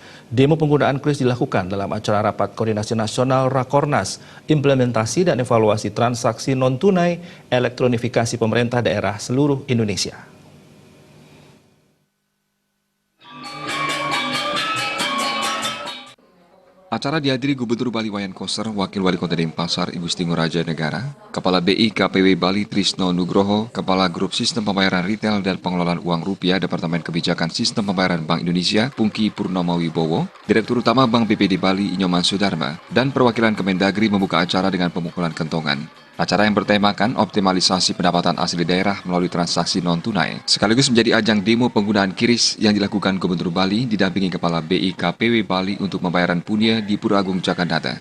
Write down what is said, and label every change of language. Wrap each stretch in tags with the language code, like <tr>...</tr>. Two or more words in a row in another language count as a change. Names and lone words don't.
<id>Demo penggunaan QRIS dilakukan dalam acara Rapat Koordinasi Nasional Rakornas, Implementasi dan Evaluasi Transaksi Non-Tunai, Elektronifikasi Pemerintah Daerah seluruh Indonesia. Acara dihadiri Gubernur Bali Wayan Koster, Wakil Wali Kota Denpasar Ibu Siti Ngurahja Negara, Kepala BI KPW Bali Trisno Nugroho, Kepala Grup Sistem Pembayaran Retail dan Pengelolaan Uang Rupiah Departemen Kebijakan Sistem Pembayaran Bank Indonesia Pungki Purnomo Wibowo, Direktur Utama Bank BPD Bali Inyoman Sudarma, dan perwakilan Kemendagri membuka acara dengan pemukulan kentongan. Acara yang bertemakan optimalisasi pendapatan asli daerah melalui transaksi non-tunai, sekaligus menjadi ajang demo penggunaan QRIS yang dilakukan Gubernur Bali didampingi Kepala BI KPW Bali untuk pembayaran punya di Pura Agung Jakarta.</id>